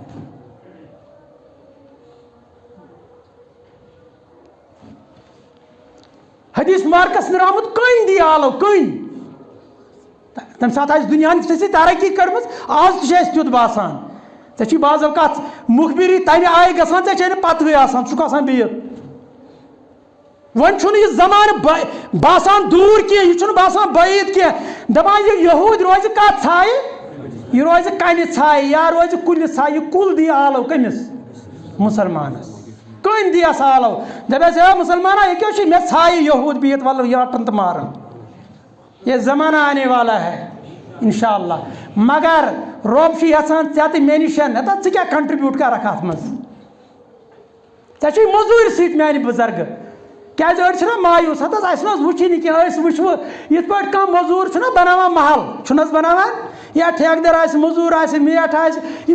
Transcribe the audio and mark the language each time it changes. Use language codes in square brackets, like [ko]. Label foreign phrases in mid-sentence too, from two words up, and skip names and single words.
[ks] حدیث مارکس نہٕ آمُت کٔنۍ دی آلو کٔنۍ تمہِ ساتہٕ آسہِ دُنیاہن تِژھٕے ترقی کٔرمٕژ آز تہِ چھُ اَسہِ تیُتھ باسان ژےٚ چھی بعض اوقات مُخبِری تمہِ آیہِ گژھان ژےٚ چھے نہٕ پتہٕے آسان ژٕ چھُکھ آسان بِہِتھ وۄنۍ چھُنہٕ یہِ زمانہٕ باسان دوٗر کینٛہہ یہِ چھُنہٕ باسان بعیٖد کینٛہہ دپان یہِ یہوٗدۍ روزِ کتھ ژھایہِ یہِ روزِ کنہِ ژھایہِ یا روزِ کُلہِ ژھایہِ یہِ کُل دی آلو کٔمِس مُسلمانس کٔنۍ دِیس آلو دپیس ہے مُسلمانا یہِ کیٛاہ چھُ مےٚ ژھایہِ یہوٗد بِہِتھ وَلہٕ یہِ رٹن تہٕ مارن [ur] یہ زمانہ آنے والا ہے [ks] انشاءاللہ مگر رۄب چھُ یژھان ژےٚ تہٕ مےٚ نِش ہتا ژٕ کیٛاہ کنٹربیوٗٹ کرکھ اتھ منٛز ژےٚ چھُے موٚزوٗرۍ سۭتۍ میانہِ بُزرگہٕ کیٛازِ أڑۍ چھِنہ مایوٗس ہتہٕ حظ اَسہِ نہ حظ وٕچھی نہٕ کینٛہہ أسۍ وٕچھوٕ یِتھ پٲٹھۍ کانٛہہ موٚزوٗر چھُنہ بناوان محل چھُنہٕ حظ بناوان یا ٹھیکدر آسہِ مٔزوٗر آسہِ میٹھ آسہِ یِم